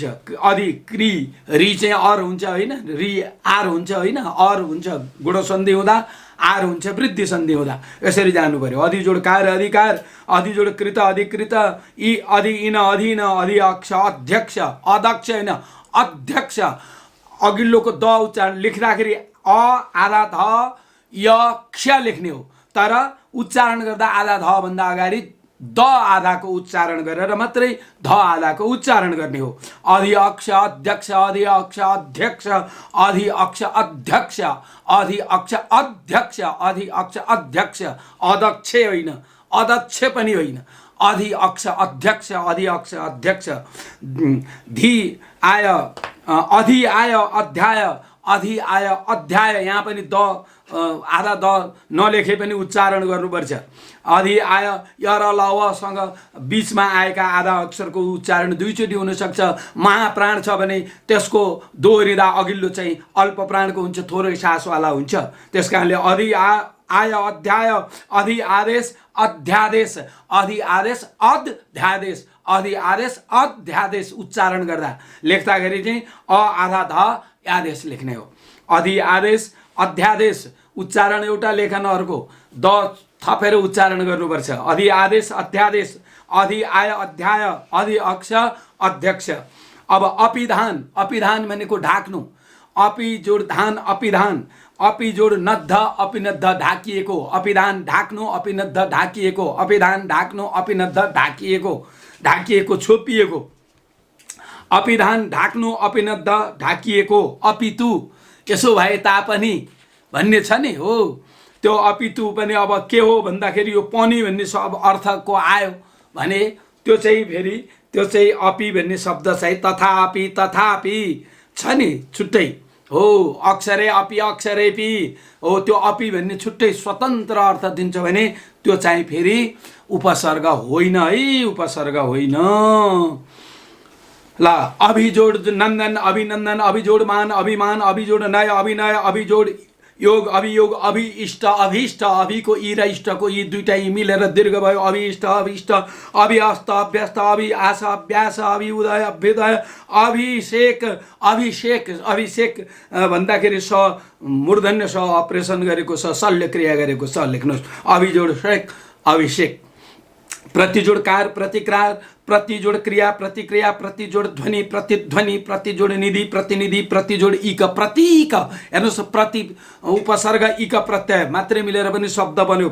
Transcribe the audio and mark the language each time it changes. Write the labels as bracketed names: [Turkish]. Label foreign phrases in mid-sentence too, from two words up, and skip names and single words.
[Nepali] अधि क्री री चाहिँ अर हुन्छ होइन, री आर हुन्छ होइन, अर हुन्छ गुण सन्धि हुँदा, आर हुन्छ वृद्धि सन्धि हुँदा, यसरी जानु पर्यो। अधि जोड कार अधिकार, अधि जोड कृत अधिकृत, इ अधि इन अधीन, अधि अक्ष अध्यक्ष, अध्यक्ष होइन अध्यक्ष, अघिल्लोको द उच्चारण लेख्दाखेरि अ आधा ध य क्ष लेख्ने हो, तर उच्चारण गर्दा आधा ध भन्दा अगाडि द आधाको उच्चारण गरेर मात्रै ध आधाको उच्चारण गर्ने हो। अधि अक्ष अध्यक्ष, अधि अक्ष अध्यक्ष, अधि अक्ष अध्यक्ष, अधि अक्ष अध्यक्ष, अधि अक्ष अध्यक्ष, अध्यक्ष होइन, अध्यक्ष पनि होइन, अधि अक्ष अध्यक्ष, अधि अक्ष अध्यक्ष। धी आय अधि आय अध्याय, अधि आय अध्याय, यहाँ पनि द आधा द नलेखे पनि उच्चारण गर्नुपर्छ। अधि आय यर लवसँग बिचमा आएका आधा अक्षरको उच्चारण दुईचोटि हुनसक्छ। महाप्राण छ भने त्यसको दोहोरिँदा अघिल्लो चाहिँ अल्प प्राणको हुन्छ, थोरै सासवाला हुन्छ। त्यस कारणले अधि आय अध्याय, अधि आदेश अध्यादेश, अधि आदेश अध्यादेश, अधि आदेश अध्यादेश उच्चारण गर्दा लेख्दाखेरि चाहिँ अ आधा ध आदेश लेख्ने हो। अधि आदेश अध्यादेश उच्चारण एउटा लेखन अर्को, द थपेर उच्चारण गर्नुपर्छ। अधि आदेश अध्यादेश, अधि आय अध्याय, अधि अक्ष अध्यक्ष। अब अपिधान, अपिधान भनेको ढाक्नु, अपि जोड धान अपिधान, अपि जोड नद्ध अपिनद्ध ढाकिएको, अपिधान ढाक्नु अपिनद्ध ढाकिएको, अपिधान ढाक्नु अपिनद्ध ढाकिएको, ढाकिएको छोपिएको, अपिधान ढाक्नु अपिनद्ध ढाकिएको, अपितु यसो भए तापनि भन्ने छ नि हो। त्यो अपितु पनि अब के हो भन्दाखेरि यो पनि भन्ने सब अर्थको आयो भने त्यो चाहिँ फेरि त्यो चाहिँ अपि भन्ने शब्द चाहिँ तथापि, तथापि छ नि छुट्टै हो। अक्षरे अपि अक्षरे पि हो, त्यो अपि भन्ने छुट्टै स्वतन्त्र अर्थ दिन्छ भने त्यो चाहिँ फेरि उपसर्ग होइन है, उपसर्ग होइन। ल अभिजोड नन्दन अभिनन्दन, अभिजोड मान अभिमान, अभिजोड नय अभिनय, अभिजोड योग अभियोग, अभिष्ट अभिष्ट, अभिको इ र इष्टको इ दुईटा इ मिलेर दीर्घ भयो। अभिष्ट अभिष्ट, अभिअस्त अभ्यस्त, अभिआस अभ्यास, अभिउदय अभ्युदय, अभिषेक अभिषेक, अभिषेक भन्दाखेरि स मूर्धन्य स अपरेसन गरेको स, शल्य क्रिया गरेको स लेख्नुहोस्। अभिजोड शेक अभिषेक। प्रतिजोड कार प्रतिकार, प्रतिजोड क्रिया प्रतिक्रिया, प्रतिजोड ध्वनि प्रतिध्वनि, प्रतिजोड निधि प्रतिनिधि, प्रतिजोड इक प्रतीक। हेर्नुहोस् प्रति उपसर्ग इक प्रत्यय मात्रै मिलेर पनि शब्द बन्यो।